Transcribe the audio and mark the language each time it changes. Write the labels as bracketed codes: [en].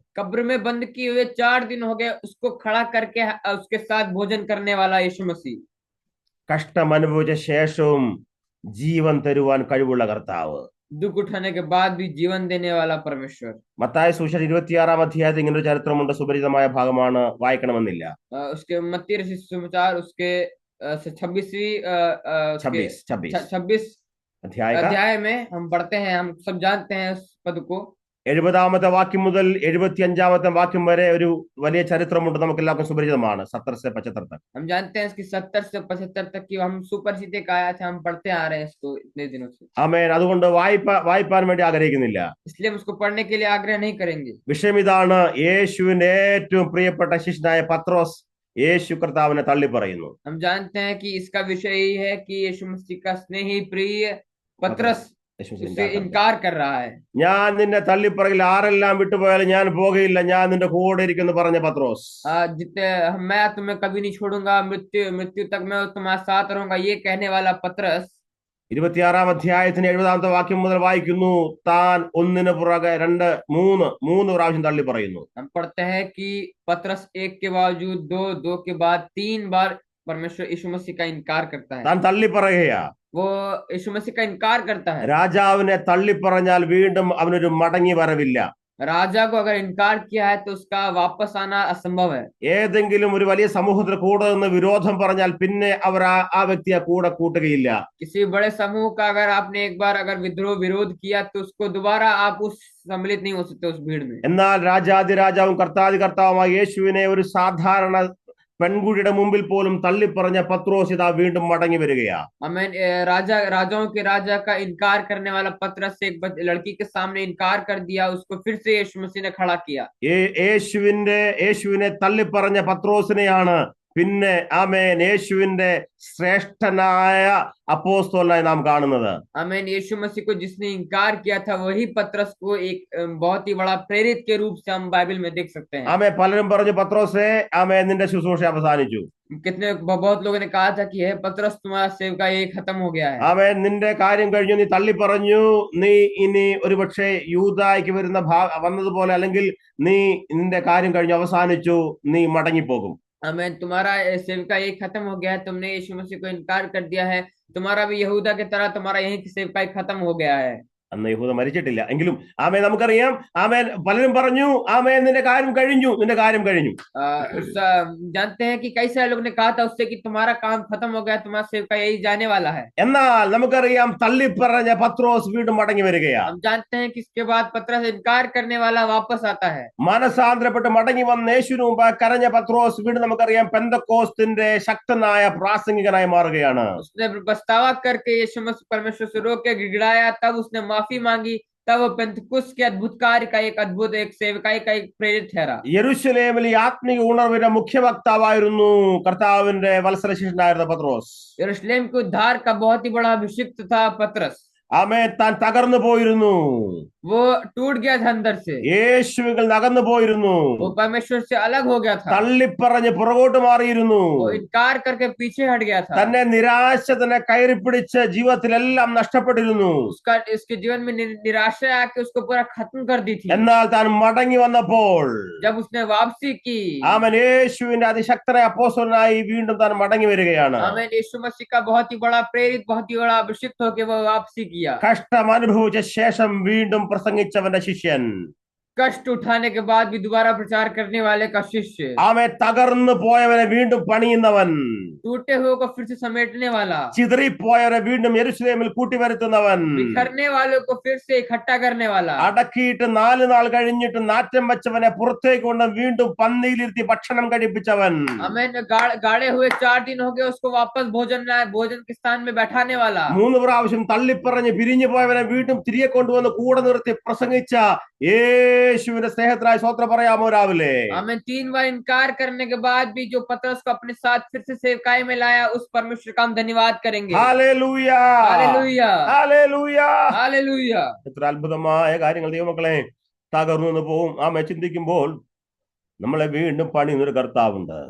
[hi] कब्र में बंद किए हुए 4 दिन हो गए उसको खड़ा करके उसके साथ भोजन करने वाला यीशु मसीह, [ml] കഷ്ടം അനുഭവിച്ച ശേഷവും ജീവൻ തരുവാൻ കഴിവുള്ള കർത്താവ്, [hi] दुख उठाने के बाद भी जीवन देने वाला परमेश्वर। [ml] മത്തായി സുവിശേഷം 26 അധ്യായത്തിൽ ഇങ്ങനെ ഒരു ചരിത്രമുണ്ട്. സുപരിചിതമായ ഭാഗമാണ്, വായിക്കണമെന്നില്ല. [hi] उसके मत्ती रचित सुसमाचार उसके 26 अध्याय में हम पढ़ते हैं, हम सब जानते हैं उस पद को। [ml] 70 വാക്യം മുതൽ 75 വാക്യം വരെ ഒരു വലിയ ചരിത്രമുണ്ട്, നമുക്ക് എല്ലാവർക്കും സുപരിചിതമാണ്. [hi] 70 से 75 तक हम जानते हैं इसकी 70 से 75 तक की हम सुपरिचित एक आया था, हम पढ़ते आ रहे हैं इसको इतने दिनों से। [ml] ആമേൻ. അതുകൊണ്ട് വായിപ്പാൻ വേണ്ടി ആഗ്രഹിക്കുന്നില്ല. [hi] इसलिए हम उसको पढ़ने के लिए आग्रह नहीं करेंगे। [ml] വിഷയം ഇതാണ്. യേശുവിന്റെ ഏറ്റവും പ്രിയപ്പെട്ട ശിഷ്യനായ പത്രോസ് യേശു കർത്താവിനെ തള്ളിപ്പറയുന്നു. [hi] हम जानते हैं कि इसका विषय यही है कि यीशु मसीह का स्नेही प्रिय [ml] പത്രസ് [hi] पतरस യേശു മസീഹ് उससे ഇൻകാർ करता है. इनकार कर रहा है। [ml] ഞാൻ നിന്നെ തള്ളിപ്പറകിൽ ആരെല്ലാം വിട്ടുപോയാലും ഞാൻ പോകയില്ല, ഞാൻ നിന്റെ കൂടെ ഇരിക്കുന്നു പറഞ്ഞ പത്രോസ്. [hi] जितने मैं तुम्हें कभी नहीं छोड़ूंगा, मृत्यु मृत्यु तक मैं तुम्हारे साथ रहूंगा, ये कहने वाला पतरस [ml] 26-ാം അധ്യായത്തിന് 70-ാമത്തെ വാക്യം മുതൽ വായിക്കുന്നു, താൻ ഒന്നിന് പുറകെ രണ്ട് മൂന്ന് പ്രാവശ്യം തള്ളി പറയുന്നു. [hi] हम पढ़ते हैं कि पतरस एक के बावजूद दो, दो के बाद तीन बार परमेश्वर यीशु मसीह का इनकार करता है। [ml] താൻ തള്ളി പറയുകയാ. [hi] वो यीशु मसीह का इनकार करता है। [ml] രാജാവിനെ തള്ളിപ്പറഞ്ഞാൽ വീണ്ടും അവനൊരു മടങ്ങി വരവില്ല. [hi] राजा को अगर इनकार किया है तो उसका वापस आना असंभव है। [ml] ഏതെങ്കിലും ഒരു വലിയ സമൂഹത്തിൽ കൂടെ നിന്ന് വിരോധം പറഞ്ഞാൽ പിന്നെ അവർ ആ വ്യക്തിയെ കൂടെ കൂട്ടുകയില്ല. [hi] किसी बड़े समूह का अगर आपने एक बार अगर विरोध किया तो उसको दोबारा आप उस सम्मिलित नहीं हो सकते उस भीड़ में। [ml] എന്നാൽ രാജാതിരാജാവും കർത്താതി കർത്താവുമായ യേശുവിനെ ഒരു സാധാരണ പെൺകുട്ടിയുടെ മുമ്പിൽ പോലും തള്ളിപ്പറഞ്ഞ പത്രോസ് ഇതാ വീണ്ടും മടങ്ങി വരികയാ. [hi] आमीन। राजा राजाओं के राजा का इनकार करने वाला पतरस एक लड़की के सामने इनकार कर दिया, उसको फिर से यीशु मसीह ने खड़ा किया। [ml] യേശുവിനെ തള്ളിപ്പറഞ്ഞ പത്രോസിനെയാണ് പിന്നെ ആമേൻ യേശുവിന്റെ ശ്രേഷ്ഠനായ അപ്പോസ്തലനായി നാം കാണുന്നത്. [hi] आमीन। यीशु मसीह को जिसने इनकार किया था वही पतरस को एक बहुत ही बड़ा प्रेरित के रूप से हम बाइबल में देख सकते हैं। [ml] ആമേൻ. പലരും പറഞ്ഞു, പത്രോസേ ആമേൻ നിന്റെ ശുശ്രൂഷ അവസാനിച്ചു. [hi] कितने बहुत लोगों ने कहा था कि हे पतरस तुम्हारा सेवका ये खत्म हो गया है। [ml] ആമേൻ. നിന്റെ കാര്യം കഴിഞ്ഞു, നീ തള്ളി പറഞ്ഞു, നീ ഇനി ഒരുപക്ഷെ യൂദായ്ക്ക് വന്നതുപോലെ അല്ലെങ്കിൽ നീ നിന്റെ കാര്യം കഴിഞ്ഞു അവസാനിച്ചു, നീ മടങ്ങിപ്പോകും. [hi] आमीन। तुम्हारा सेवका ये खत्म हो गया है, तुमने यीशु मसीह को इनकार कर दिया है, तुम्हारा भी यहूदा की तरह तुम्हारा यही सेवका खत्म हो गया है। [ml] അന്ന് യഹൂദ മരിച്ചിട്ടില്ല എങ്കിലും ആമേൻ നമുക്കറിയാം. ആമേൻ. പലരും പറഞ്ഞു, ആമേൻ നിന്റെ കാര്യം കഴിഞ്ഞു. [hi] जानते हैं कि कई सारे लोग ने कहा था उससे कि तुम्हारा काम खत्म हो गया, तुम्हारा सेवका यही जाने वाला है। [ml] എന്നാൽ നമുക്കറിയാം തള്ളിപ്പറഞ്ഞ പത്രോസ് വീണ്ടും മടങ്ങി വരികയാണ്. [hi] हम जानते हैं कि इसके बाद पतरस इनकार करने वाला वापस आता है। [ml] മനസാന്തരപ്പെട്ട് മടങ്ങി വന്ന യേശുവിന് മുമ്പ് കരഞ്ഞ പത്രോസ് വീണ്ടും നമുക്കറിയാം പെന്തക്കോസ്തിന്റെ ശക്തനായ പ്രാസംഗികനായി മാറുകയാണ്. [hi] उसने पछतावा करके यीशु मसीह परमेश्वर से रोक के गिड़गिड़ाया, तब उसने माफी मांगी, तब पेंतकुस्त के अद्भुत कार्य का एक अद्भुत एक सेवकाई का एक प्रेरित ठहरा। [ml] യെരൂശലേമിൽ ഈ ആത്മീയ ഉണർവിന്റെ മുഖ്യ വക്താവായിരുന്നു കർത്താവിന്റെ വത്സല ശിഷ്യനായിരുന്ന പത്രോസ്. [hi] यरूशलेम के उद्धार का बहुत ही बड़ा अभिषिक्त था पतरस। [ml] ആമേൻ. താൻ തകർന്നു പോയിരുന്നു. [hi] वो टूट गया था अंदर से, [ml] യേശുവിൽ അകന്നു പോയിരുന്നു. [hi] वो परमेश्वर से अलग हो गया था, [ml] തള്ളിപ്പറഞ്ഞ് പുറകോട്ട് മാറിയിരുന്നു. [hi] वो इनकार करके पीछे हट गया था। [ml] തന്നെ നിരാശ തന്നെ കയറി പിടിച്ച് ജീവിതത്തിലെല്ലാം നഷ്ടപ്പെട്ടിരുന്നു. [hi] उसका इसके जीवन में निराशा आके उसको पूरा खत्म कर दी थी। [ml] എന്നാൽ താൻ മടങ്ങി വന്നപ്പോൾ [hi] जब उसने वापसी की, [ml] ആമേൻ, യേശുവിന്റെ അതിശക്തനായ അപ്പോസ്തലനായി വീണ്ടും താൻ മടങ്ങി വരികയാണ്. [hi] आमीन। यीशु मसीह का बहुत ही बड़ा प्रेरित, बहुत ही बड़ा अभिषिक्त होकर वो वापसी किया। [ml] കഷ്ടം അനുഭവിച്ച ശേഷം വീണ്ടും പ്രസംഗിച്ചവന്റെ ശിഷ്യൻ, [hi] कष्ट उठाने के बाद भी दोबारा प्रचार करने वाले का शिष्य, [ml] ആമേൻ, തകർന്നു പോയവനെ വീണ്ടും പണിയുന്നവൻ, [hi] टूटे हुए को फिर से समेटने वाला, [ml] ചിതറിപ്പോയവനെ വീണ്ടും യെരൂശലേമിൽ കൂട്ടിവരുത്തുന്നവൻ, [hi] बिखरने वालों को फिर से इकट्ठा करने वाला, [ml] അടക്കിയിട്ട് 4 നാൾ കഴിഞ്ഞിട്ട് നാറ്റം വെച്ചവനെ പുറത്തേക്ക് കൊണ്ട് വീണ്ടും പന്തിയിലിരുത്തി ഭക്ഷണം കഴിപ്പിച്ചവൻ, [hi] आमीन। गाड़े हुए 4 दिन हो गए उसको वापस भोजन के स्थान में बैठाने वाला, [ml] 3 പ്രാവശ്യം തള്ളിപ്പറഞ്ഞ് പിരിഞ്ഞു പോയവനെ വീണ്ടും തിരികെ കൊണ്ടുവന്ന് കൂടെ നിർത്തി പ്രസംഗിച്ച യേശുവിന്റെ സ്നേഹത്തിനായി സ്തോത്രം പറയാമോ രാവിലെ? [hi] आमीन। 3 बार इनकार करने के बाद भी जो पतरस को अपने साथ फिर से सेवकाई में लाया, उस परमेश्वर का हम धन्यवाद करेंगे। [ml] Hallelujah, [hi] hallelujah, [ml] hallelujah. [hi] हालेलुया। [ml] എത്ര അത്ഭുതമായ കാര്യങ്ങൾ ദൈവമക്കളെ തകർന്നു പോവും. ആമേ ചിന്തിക്കുമ്പോൾ നമ്മളെ വീണ്ടും പണിയുന്നൊരു കർത്താവുണ്ട്.